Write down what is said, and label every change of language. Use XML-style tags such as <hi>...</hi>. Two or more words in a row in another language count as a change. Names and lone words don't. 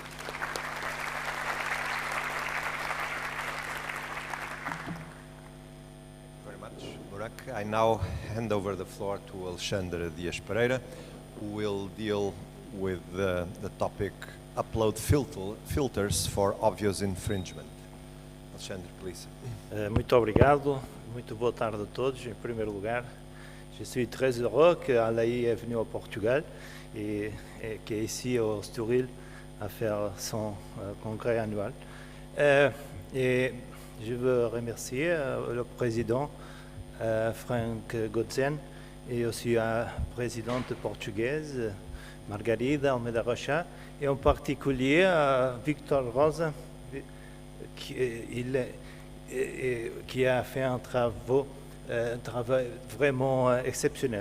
<en>Very much, Burak. I now hand over the floor to Alexandre Dias Pereira, who will deal with the topic upload filters for obvious infringement. Alexandre, please.</en> <pt>Muito obrigado, muito boa tarde a todos. Em primeiro lugar,</pt> <fr>je suis très heureux que Alai est venu au Portugal et qui est ici au Estoril à faire son congrès annuel. Et je veux remercier le président Frank Godsen et aussi la présidente portugaise Margarida Almeida Rocha, et en particulier Victor Rosa, qui a fait un travail vraiment exceptionnel.</fr>